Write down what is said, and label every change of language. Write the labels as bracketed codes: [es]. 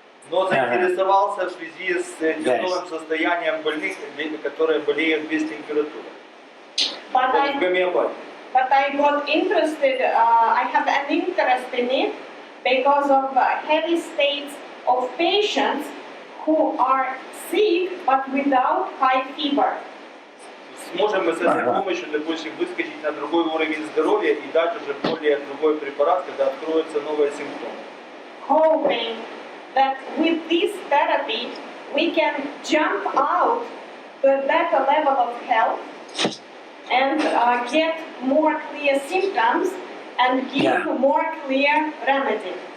[ru] Но заинтересовался в связи с тяжелым состоянием больных, которые болеют без температуры. [en] But I got interested, I have an interest in it because of heavy states of patients who are sick but without high fever. [ru] Сможем мы с этой помощью, допустим, выскочить на другой уровень здоровья и дать уже более другой препарат, когда откроются новые симптомы. [en] Hoping that with this therapy we can jump out to a better level of health and get more clear symptoms and give more clear remedy.